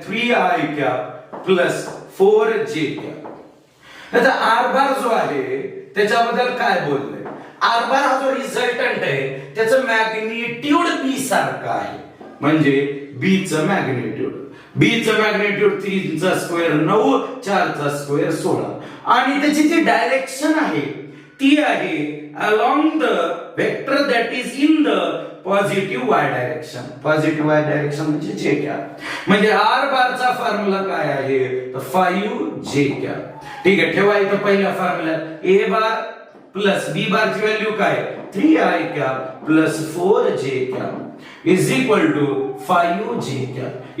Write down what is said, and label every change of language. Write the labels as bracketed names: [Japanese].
[English] 3i cap plus 4j cap. [Marathi] त्याचा R बार जो आहे त्याच्याबद्दल काय बोलले? आर बार हा जो रिझल्टंट आहे त्याचं मॅग्निट्यूड बी सारखं आहे, म्हणजे बी चं मॅग्निट्यूड. बी चं मॅग्निट्यूड 3 चा स्क्वेअर 9, 4 चा स्क्वेअर 16. आणि त्याची जी डायरेक्शन आहे ती आहे [English] along the vector that is in the positive y direction. [Marathi] Positive y direction म्हणजे जे कॅप. म्हणजे r बारचा फॉर्म्युला काय आहे? तर 5j कॅप. ठीक आहे. ठेवा इथं पहिल्या फॉर्म्युल्यात a बार प्लस बी बारची व्हॅल्यू काय? [English] 3i cap plus 4j cap is equal to 5j cap.